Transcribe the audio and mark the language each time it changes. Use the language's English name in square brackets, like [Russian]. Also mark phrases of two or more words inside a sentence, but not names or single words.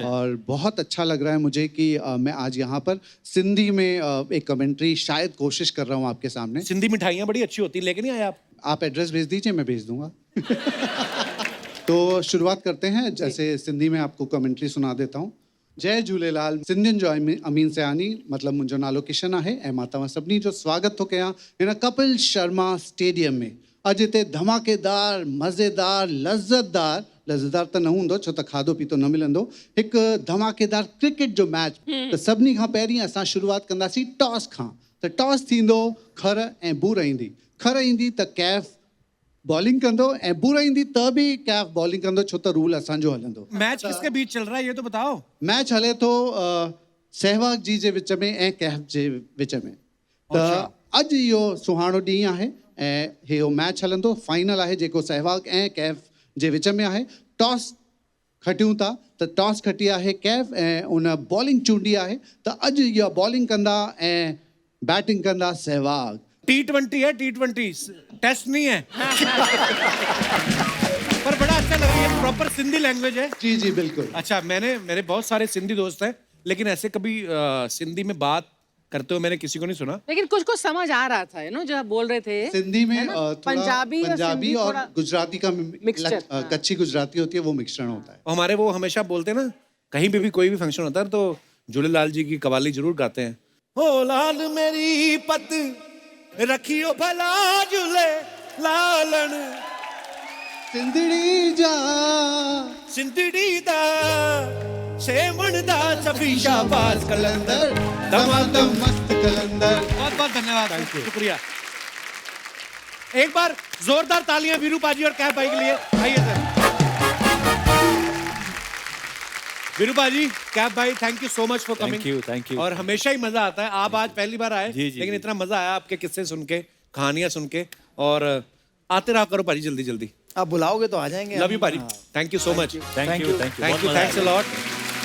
[Hindi] और बहुत अच्छा लग रहा है मुझे कि मैं आज यहाँ पर सिंधी में एक कमेंट्री शायद कोशिश कर रहा हूँ आपके सामने। सिंधी मिठाइयाँ बड़ी अच्छी होती, लेके नहीं आए आप? आप एड्रेस भेज दीजिए, मैं भेज दूंगा। तो शुरुआत करते हैं, जैसे सिंधी में आपको कमेंट्री सुना देता हूँ। जय झूलेलाल। [Sindhi] सिंधियुनि जो अमीन सयानी, मतलब मुंहिंजो नालो किशन आहे ऐं मां तव्हां सभिनी जो स्वागत थो कयां हिन कपिल शर्मा स्टेडियम में। अॼु हिते धमाकेदार मज़ेदार लज़्ज़तदार त न हूंदो छो त खाधो पीतो न मिलंदो, हिकु धमाकेदार क्रिकेट जो मैच। त सभिनी खां पहिरीं असां शुरूआत कंदासीं टॉस खां। त टॉस थींदो खर ऐं बूर ईंदी। खर ईंदी त कैफ बॉलिंग कंदो ऐं बूर ईंदी त बि कैफ बॉलिंग कंदो छो त रूल असांजो हलंदो। [Hindi] मैच किसके बीच चल रहा है ये तो बताओ। [Sindhi] मैच हले थो सहवाग जी जे विच में ऐं कैफ जे विच में। त अॼु इहो सुहानो ॾींहुं आहे ऐं इहो मैच हलंदो, फाइनल आहे जेको सहवाग ऐं कैफ जे विच में आहे। टॉस खटियूं था त टॉस खटी आहे कैफ ऐं उन बॉलिंग चूंडी आहे। त अॼु इहा बॉलिंग कंदा ऐं बैटिंग कंदा सहवाग। [Hindi] T20 है, T20 टेस्ट नहीं है। पर बड़ा अच्छा लग रहा है, [English] proper Sindhi language [Hindi] है। जी जी बिल्कुल। अच्छा, मेरे बहुत सारे सिंधी दोस्त हैं, लेकिन ऐसे कभी सिंधी में बात करते हुए मैंने किसी को नहीं सुना। लेकिन कुछ कुछ समझ आ रहा था, जो आप बोल रहे थे सिंधी में है ना? थोड़ा पंजाबी और थोड़ा गुजराती का मिक्सचर, कच्ची गुजराती होती है, वो मिक्सचर होता है। हमारे वो हमेशा बोलते हैं ना, कहीं पे भी कोई भी फंक्शन होता है तो झूलेलाल जी की कवाली जरूर गाते हैं। [Punjabi] ओ लाल मेरी पत रखियो भला झूले लालन [Sindhi] सिंधड़ी जा [Punjabi] सिंधड़ी दा सेवण दा सभी शाबाश कलंदर दमादम मस्त कलंदर। [Hindi] बहुत बहुत धन्यवाद, शुक्रिया। एक बार जोरदार तालियां वीरू पाजी और कैफ भाई के लिए। आइए सर। वीरू पाजी, कैफ भाई, [English] thank you so much for coming. thank you. [Hindi] और हमेशा ही मजा आता है। आप आज पहली बार आए, लेकिन इतना मजा आया आपके किस्से सुन के, कहानियां सुन के। और आते रहा करो पाजी, जल्दी जल्दी। आप बुलाओगे तो आ जाएंगे। [English] love you पाजी, thank you so much. thank you. thanks a lot.